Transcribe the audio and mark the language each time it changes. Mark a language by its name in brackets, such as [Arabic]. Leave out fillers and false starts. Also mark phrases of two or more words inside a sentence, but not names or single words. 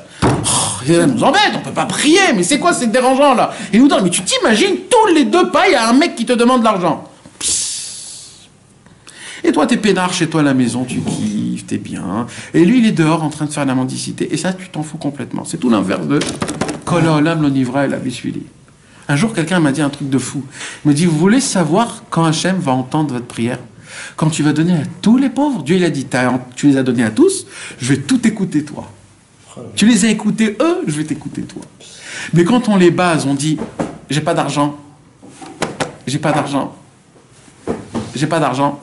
[French] Ça nous embête, on peut pas prier, mais c'est quoi, c'est dérangeant là. Il nous donne, mais tu t'imagines, tous les 2 pas, il y a un mec qui te demande de l'argent. Et toi, t'es peinard chez toi à la maison, tu kiffes, t'es bien. Et lui, il est dehors en train de faire la mendicité. Et ça, tu t'en fous complètement. C'est tout l'inverse de [Hebrew] כל העולם לא נברא אלא בשבילי. [French] Un jour, quelqu'un m'a dit un truc de fou. Il me dit, vous voulez savoir quand Hachem va entendre votre prière? Quand tu vas donner à tous les pauvres? Dieu, il a dit, tu les as donnés à tous, je vais tout écouter toi. Tu les as écoutés eux, je vais t'écouter toi. Mais quand on les base, on dit, j'ai pas d'argent, j'ai pas d'argent, j'ai pas d'argent.